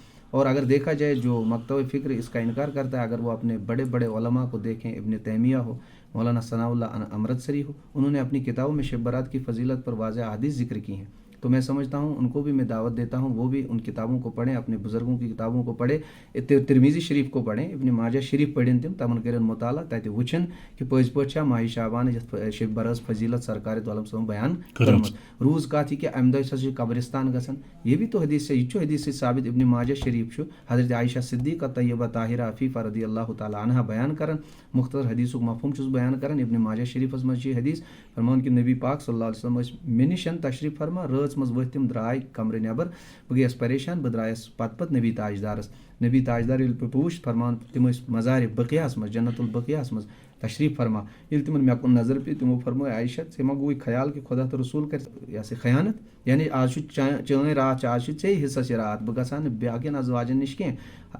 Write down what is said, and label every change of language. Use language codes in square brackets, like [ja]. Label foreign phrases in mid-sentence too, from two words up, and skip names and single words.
[ur] اور اگر دیکھا جائے جو مکتب فکر اس کا انکار کرتا ہے، اگر وہ اپنے بڑے بڑے علماء کو دیکھیں، ابن تیمیہ ہو، مولانا ثناء اللہ امرتسری ہو، انہوں نے اپنی کتابوں میں شب برات کی فضیلت پر واضح احادیث ذکر کی ہیں۔ تو میں سمجھتا ہوں ان کو بھی میں دعوت دیتا ہوں وہ بھی ان کتابوں کو پڑھیں، اپنے بزرگوں کی کتابوں کو پڑھیں، ترمیزی شریف کو پڑھیں، ابن ماجہ شریف پڑھیں، [ks] تمن کرن مطالعہ، تتہ وچھن کہ پٔزۍ پٲٹھۍ چھا ماہ شعبان یتھ شب برس فضیلت سرکار دو عالم صٲبن بیان کٔرمٕژ۔ روٗز کتھ یہ کہ امہ دۄہ ہسا چھِ قبرستان گژھان، [ur] یہ بھی تو حدیث سے، [ks] یہ چھُ حدیث سے ثابت، ابن ماجہ شریف چھُ حضرت عائشہ صدیقہ طیبہ طاہرہ عفیفہ [ar] رضی اللہ تعالیٰ عنہا [ks] بیان کران، مختصر حدیثک مفہوم چھُس بیان کران۔ ابن ماجہ شریفس منٛز چھِ حدیث فرمان کہ نبی پاک [ar] صلی اللہ علیہ وسلم [ks] ٲسۍ مےٚ نِش تشریف فرما، رٲژ منٛز ؤتھۍ تِم درٛاے کمرٕ نٮ۪بر، بہٕ گٔیس پریشان، بہٕ درٛایس پتہٕ نبی تاجدارس، نبی تاجدار ییٚلہِ بہٕ وُچھ فرمان تِم ٲسۍ مزارِ بقیہس منٛز، جنت البقیہس منٛز تشریف فرما، ییٚلہِ تِمن مےٚ کُن نظر پیٚیہِ تِمو فرمٲے عائشہ ژےٚ ما گوٚوُے خیال کہ خدا تہٕ رسول کرِ یہ سا خیانت، یعنی آز چھُ چٲنۍ رات چھِ، آز چھُ ژےٚ حصس یہِ رات، بہٕ گژھٕ ہا نہٕ باقین ازواجن نِش کینٛہہ۔